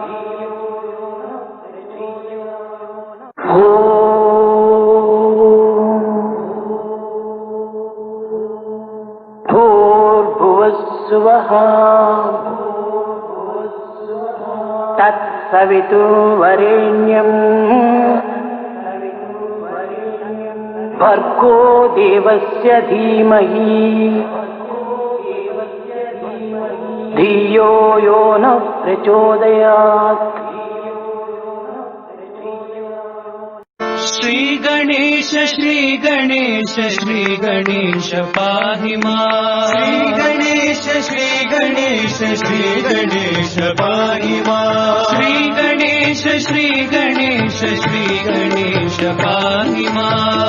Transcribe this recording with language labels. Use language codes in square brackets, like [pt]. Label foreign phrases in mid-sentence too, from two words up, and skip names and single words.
[sa] భూర్భువస్సువః తత్సవితుర్వరేణ్యం భర్గో దేవస్య ధీమహి ధియో యో నః ప్రచోదయాత్. శ్రీ గణేశ శ్రీ గణేశ శ్రీ గణేశ పాహి మాం. శ్రీ గణేశ శ్రీ గణేశ శ్రీ గణేశ పాహి మాం. శ్రీ గణేశ శ్రీ గణేశ శ్రీ గణేశ పాహి మాం.